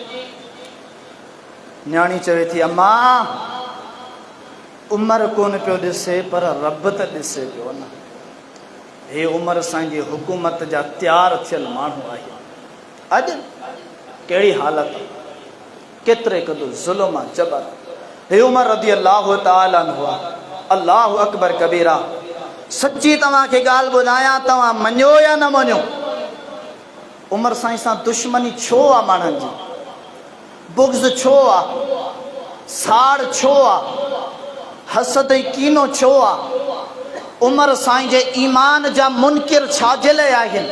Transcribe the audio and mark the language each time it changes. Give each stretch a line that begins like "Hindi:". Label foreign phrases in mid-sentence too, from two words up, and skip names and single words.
Sindhi: न्याणी चवे थी अम्मा उमर कोन पियो ॾिसे पर रब त ॾिसे पियो न हे उमर साईं जी हुकूमत जा तैयार थियल माण्हू आहे। अॼु कहिड़ी हालत आहे, केतिरे क़दुर ज़ुल्म आहे, जबर। हे उमर
Arabic: رضي الله تعالى عنه
Sindhi: आहे।
Arabic: الله أكبر كبيرا.
Sindhi: सच्ची तव्हांखे ॻाल्हि ॿुधायां, तव्हां मञो या न मञो, उमर साईं सां दुश्मनी छो आहे माण्हुनि जी, बुग़्ज़ छो आहे, साड़ छो आहे, हसद ऐं कीनो छो आहे? उमर साईं जे ईमान जा मुनकिर छाजे लाइ आहिनि?